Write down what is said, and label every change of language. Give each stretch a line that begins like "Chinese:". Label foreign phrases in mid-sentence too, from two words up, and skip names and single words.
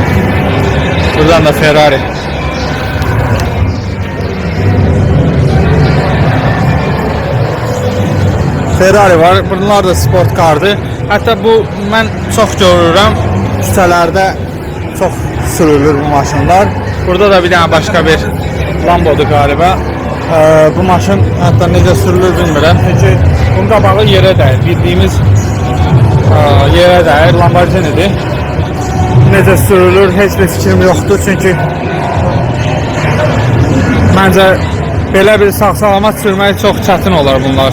Turkish: Buradan da Ferrari. Ferrari var. Bunlar da sport kardı. Hatta bu ben çok görürüm. Sitelerde çok sürülür bu maşınlar. Burada da bir tane başka bir Lambo'dur galiba.
Azerbaijani: Bu maşın hatta necə sürülür bilmirəm. Çünki bunun qabağı yerə dəyir. Bildiğimiz yerə dəyir. Lamborghini'dir. Necə sürülür heç bir fikrim yoxdur. Çünki məncə belə bir sağ-salamat sürmək çox çətin olar bunlar.